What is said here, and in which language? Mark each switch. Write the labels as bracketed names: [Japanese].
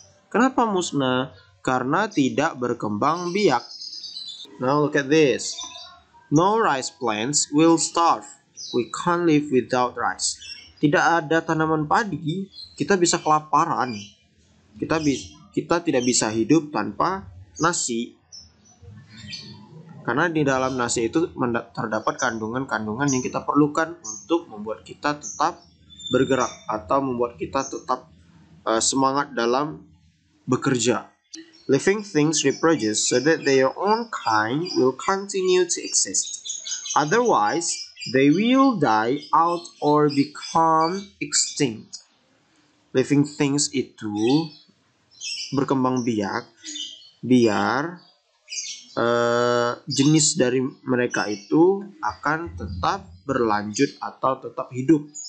[Indonesian] Kenapa musnah? Karena tidak berkembang biak. [English] Now look at this. No rice plants will starve. We can't live without rice. [Indonesian] Tidak ada tanaman padi, kita bisa kelaparan. Kita tidak bisa hidup tanpa nasi. Karena di dalam nasi itu terdapat kandungan-kandungan yang kita perlukan untuk membuat kita tetap bergerak atau membuat kita tetap semangat dalam bekerja. [English] Living things reproduce so that their own kind will continue to exist. Otherwise, they will die out or become extinct. [Indonesian] Living things itu berkembang biak biar jenis dari mereka itu akan tetap berlanjut atau tetap hidup.